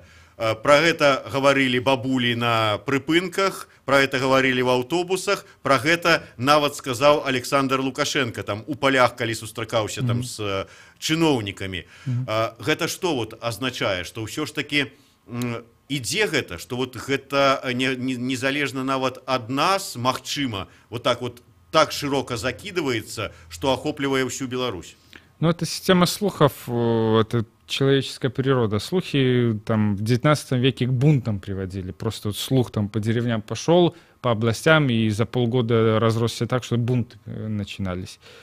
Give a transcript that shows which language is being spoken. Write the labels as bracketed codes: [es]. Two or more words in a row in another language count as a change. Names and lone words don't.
[be] Про гэта гаварылі бабулі на прыпынках, [ru] про это [be] гаварылі в аўтобусах, про гэта нават сказаў Александр Лукашенко там у полях, калі сустракаўся там з чыноўнікамі. Гэта што вот азначае, што ўсё ж таки ідзе гэта, што вот гэта незалежна нават ад нас, магчыма, [ru] вот так широко закидывается, что охопливая всю Беларусь. Ну, это система слухов, это человеческая природа. Слухи там в 19 веке к бунтам приводили. Просто вот слух там по деревням пошел, по областям, и за полгода разросся так, что бунты начинались.